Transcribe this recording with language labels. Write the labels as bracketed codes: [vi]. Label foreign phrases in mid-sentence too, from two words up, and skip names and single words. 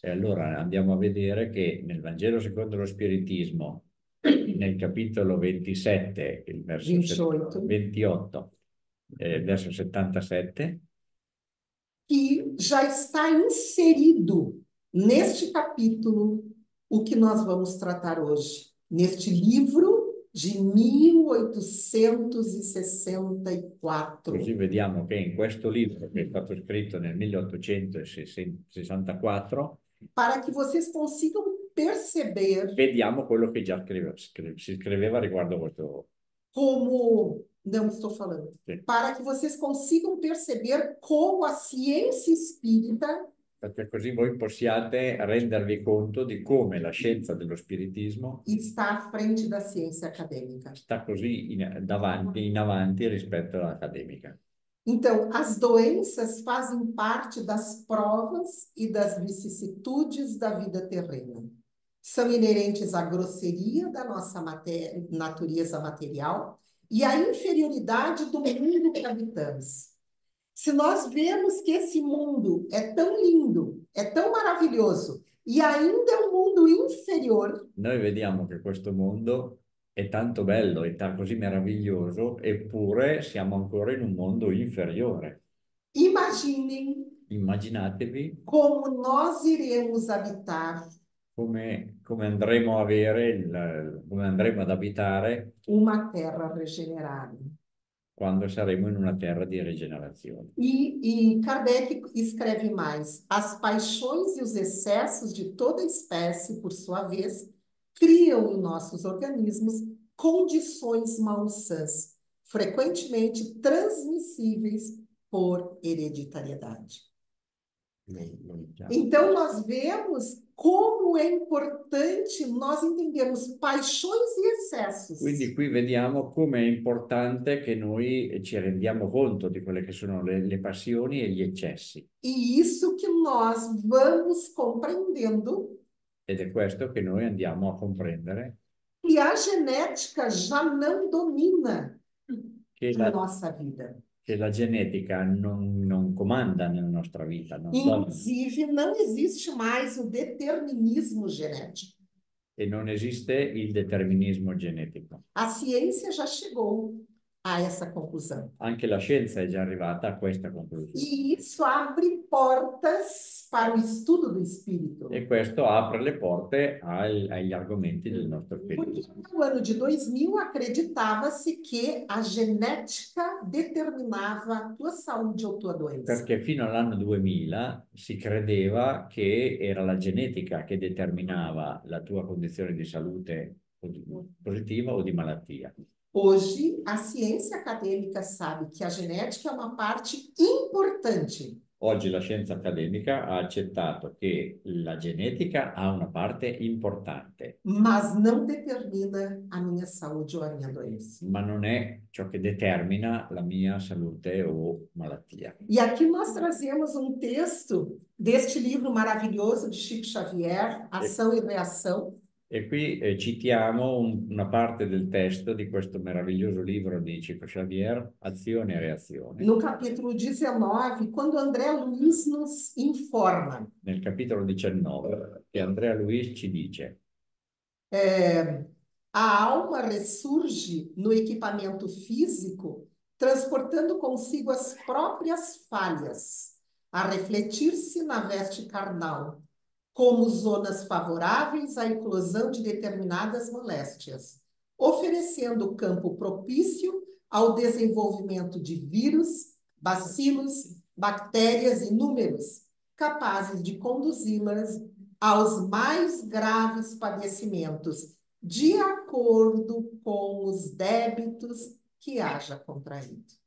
[it] E allora andiamo a vedere che nel Vangelo secondo lo Spiritismo, nel capitolo 27, il verso 28, verso 77, [pt] que já está inserido neste capítulo o que nós vamos tratar hoje, neste livro de 1864. [it] Così vediamo che in questo libro, che è stato scritto nel 1864, [pt] para que vocês consigam perceber [it] vediamo quello che già si scriveva riguardo questo. [pt] como, não estou falando, [it] Sì. [pt] para que vocês consigam perceber como a ciência espírita [it] Perché così voi possiate rendervi conto di come la scienza dello spiritismo [pt] está à frente da ciência acadêmica. [it] sta così in avanti rispetto all'accademica. [pt] Então, as doenças fazem parte das provas e das vicissitudes da vida terrena. São inerentes à grosseria da nossa natureza material e à inferioridade do mundo que habitamos. Se nós vemos que esse mundo é tão lindo, é tão maravilhoso, e ainda é um mundo inferior, [it] Noi vediamo che questo mondo è tanto bello, così meraviglioso, eppure siamo ancora in un mondo inferiore. [pt] Imaginem [it] Immaginatevi [pt] como nós iremos habitar [it] come andremo a avere, come andremo ad abitare [pt] uma terra regenerada. [it] quando saremo in una terra di rigenerazione. [pt] E Kardec escreve mais: as paixões e os excessos de toda espécie, por sua vez, criam em nossos organismos condições malsãs, frequentemente transmissíveis por hereditariedade. Então, nós vemos como é importante nós entendermos paixões e excessos. [it] Quindi qui vediamo come è importante che noi ci rendiamo conto di quelle che sono le passioni e gli eccessi. [pt] E isso que nós vamos compreendendo [it] Ed è questo che noi andiamo a comprendere [pt] que a genética já não domina [it] che [pt] a nossa vida. [it] che la genetica non comanda nella nostra vita. [pt] Inclusive, não existe mais o determinismo genético. [it] E non esiste il determinismo genetico. [pt] A ciência já chegou a essa conclusão. [it] Anche la scienza è già arrivata a questa conclusione. [pt] E isso abre portas para o estudo do espírito. [it] E questo apre le porte agli argomenti del nostro [pt] Porque [it] spiritismo. [pt] no ano de 2000 acreditava-se que a genética determinava a tua saúde ou tua doença. [it] Perché fino all'anno 2000 si credeva che era la genetica che determinava la tua condizione di salute positiva o di malattia. [pt] Hoje, a ciência acadêmica sabe que a genética é uma parte importante. [it] Oggi la scienza accademica ha accettato che la genetica ha una parte importante, [pt] Mas não determina a minha saúde ou a minha doença. [it] ma non è ciò che determina la mia salute o malattia. [pt] E aqui nós trazemos um texto deste livro maravilhoso de Chico Xavier, Ação e Reação. [it] E qui citiamo una parte del testo di questo meraviglioso libro di Chico Xavier, Azione e Reazione. [pt] No capítulo 19, quando André Luiz nos informa. [it] Nel capitolo 19, che Andrea Luiz ci dice: [pt] a alma ressurge no equipamento físico, transportando consigo as próprias falhas, a refletir-se na veste carnal, como zonas favoráveis à eclosão de determinadas moléstias, oferecendo campo propício ao desenvolvimento de vírus, bacilos, bactérias inúmeros, capazes de conduzi-las aos mais graves padecimentos, de acordo com os débitos que haja contraído.